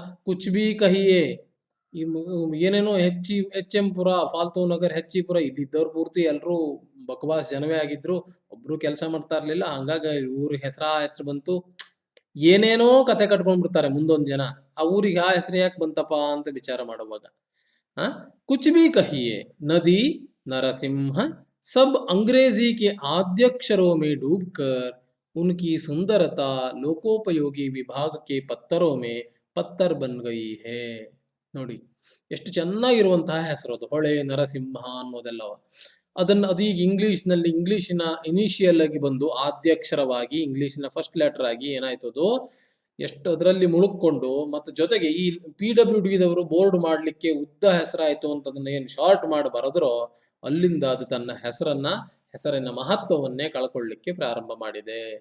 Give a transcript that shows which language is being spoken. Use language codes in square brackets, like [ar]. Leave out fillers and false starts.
[hi] ಕುಚ್ B ಕಹಿಯೇ, [kn] ಏನೇನೋ HM ಪುರ, ಫಾಲ್ತು ನಗರ್, ಹೆಚ್ಚಿಪುರ. ಇಲ್ಲಿದ್ದವ್ರು ಪೂರ್ತಿ ಎಲ್ರು ಬಕವಾಸ್ ಜನವೇ ಆಗಿದ್ರು, ಒಬ್ರು ಕೆಲಸ ಮಾಡ್ತಾ ಇರ್ಲಿಲ್ಲ. ಹಂಗಾಗಿ ಊರ್ ಹೆಸರು ಬಂತು. ಏನೇನೋ ಕತೆ ಕಟ್ಕೊಂಡ್ಬಿಡ್ತಾರೆ ಮುಂದೊಂದ್ ಜನ. ಆ ಊರಿಗೆ ಆ ಹೆಸರು ಯಾಕೆ ಬಂತಪ್ಪ ಅಂತ ವಿಚಾರ ಮಾಡುವಾಗ. [hi] ಕುಚ್ ಬಿ ಕಹಿಯೇ, ನದಿ, ನರಸಿಂಹ, सब अंग्रेजी के आद्यक्षरों में डूबकर उनकी सुंदरता लोकोपयोगी विभाग के पत्तरों में पत्तर बन गई है. [kn] ನೋಡಿ, ಎಷ್ಟು ಚೆನ್ನಾಗಿರುವಂತಹ ಹೆಸರು ಅದು, ಹೊಳೆ ನರಸಿಂಹ ಅನ್ನೋದೆಲ್ಲವ. ಅದೀಗ ಇಂಗ್ಲಿಷ್ನ ಇನಿಷಿಯಲ್ ಆಗಿ ಬಂದು ಆದ್ಯಕ್ಷರವಾಗಿ, ಇಂಗ್ಲಿಷ್ನ ಫಸ್ಟ್ ಲೆಟರ್ ಆಗಿ ಏನಾಯ್ತು ಅದು, ಎಷ್ಟು ಅದರಲ್ಲಿ ಮುಳುಕೊಂಡು, ಮತ್ತು ಜೊತೆಗೆ ಈ PWD ದವರು ಬೋರ್ಡ್ ಮಾಡ್ಲಿಕ್ಕೆ ಉದ್ದ ಹೆಸರಾಯ್ತು ಅಂತ ಅದನ್ನ ಏನ್ ಶಾರ್ಟ್ ಮಾಡಿ ಬರೆದ್ರೋ, ಅಲ್ಲಿಂದ ಅದು ತನ್ನ ಹೆಸರಿನ ಮಹತ್ವವನ್ನೇ ಕಳ್ಕೊಳ್ಳಿಕ್ಕೆ ಪ್ರಾರಂಭ ಮಾಡಿದೆ.